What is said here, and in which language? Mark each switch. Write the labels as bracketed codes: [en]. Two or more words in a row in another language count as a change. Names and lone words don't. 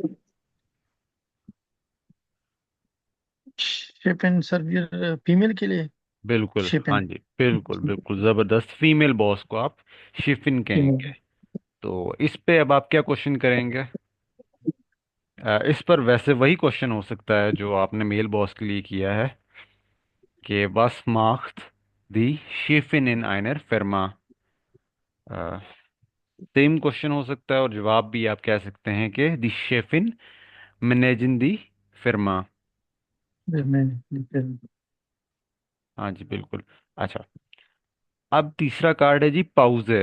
[ur] شیپن سر فیمیل کے لیے. بالکل، ہاں शिपिन। جی، بالکل بالکل زبردست۔ فیمیل باس کو آپ شیفن کہیں گے. फीमेल। تو اس پہ اب آپ کیا کوئسچن کریں گے? اس پر ویسے وہی کوئسچن ہو سکتا ہے جو آپ نے میل باس کے لیے کیا ہے، کہ [de] was macht die Chefin in einer Firma। [en] same question [ur] ہو سکتا ہے، اور جواب بھی آپ کہہ سکتے ہیں کہ [de] die Chefin managing die Firma. [ur] ہاں جی بالکل. اچھا، اب تیسرا کارڈ ہے جی پاؤزے.